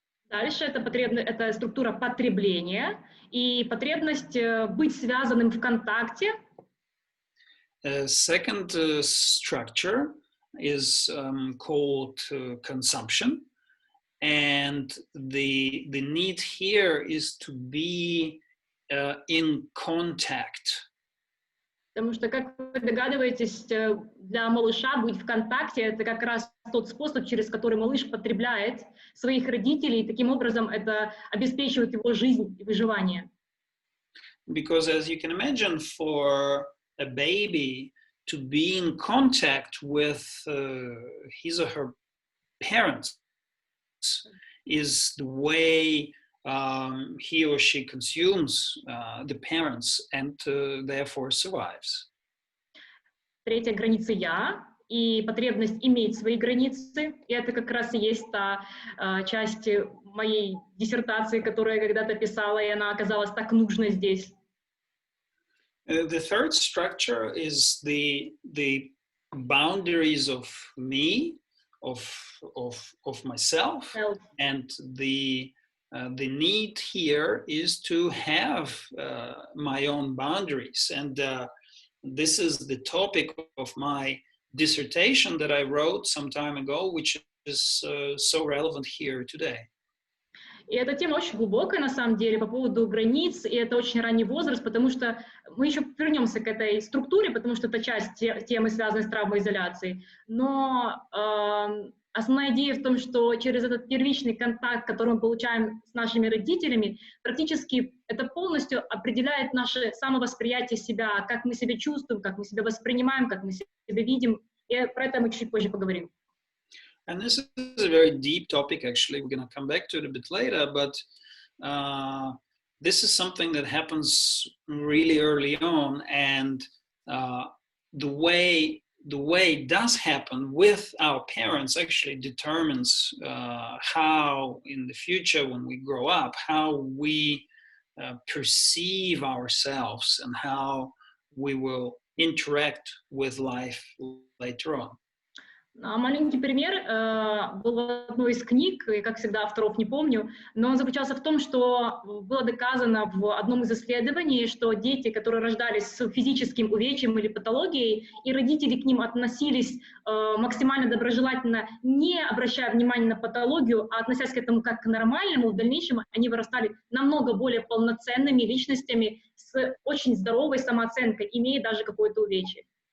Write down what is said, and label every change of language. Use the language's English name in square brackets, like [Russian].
[Russian] Дальше это структура потребления и потребность быть связанным в контакте. [English] Second structure is called consumption, and the need here is to be in contact. [Russian] Потому что, как вы догадываетесь, для малыша быть в контакте — это как раз тот способ, через который малыш потребляет своих родителей, и таким образом это обеспечивает его жизнь и выживание. [English] Because as you can imagine, for a baby to be in contact with his or her parents is the way he or she consumes the parents and therefore survives. [Russian] Третья граница — я, и потребность иметь свои границы. И это как раз и есть та часть моей диссертации, которую я когда-то писала, и она оказалась так нужной здесь. [English] The third structure is the boundaries of me, of myself, and the need here is to have my own boundaries, and this is the topic of my dissertation that I wrote some time ago, which is so relevant here today. [Russian] И эта тема очень глубокая, на самом деле, по поводу границ, и это очень ранний возраст, потому что мы еще вернемся к этой структуре, потому что это часть темы, связанной с травмоизоляцией. Но основная идея в том, что через этот первичный контакт, который мы получаем с нашими родителями, практически это полностью определяет наше самовосприятие себя, как мы себя чувствуем, как мы себя воспринимаем, как мы себя видим. И про это мы чуть позже поговорим. [English] And this is a very deep topic, actually. We're going to come back to it a bit later, but this is something that happens really early on, and the way it does happen with our parents actually determines how, in the future, when we grow up, how we perceive ourselves and how we will interact with life later on. [Russian] Маленький пример был в одной из книг, и, как всегда, авторов не помню, но он заключался в том, что было доказано в одном из исследований, что дети, которые рождались с физическим увечьем или патологией, и родители к ним относились максимально доброжелательно, не обращая внимания на патологию, а относясь к этому как к нормальному, в дальнейшем они вырастали намного более полноценными личностями с очень здоровой самооценкой, имея даже какое-то увечье.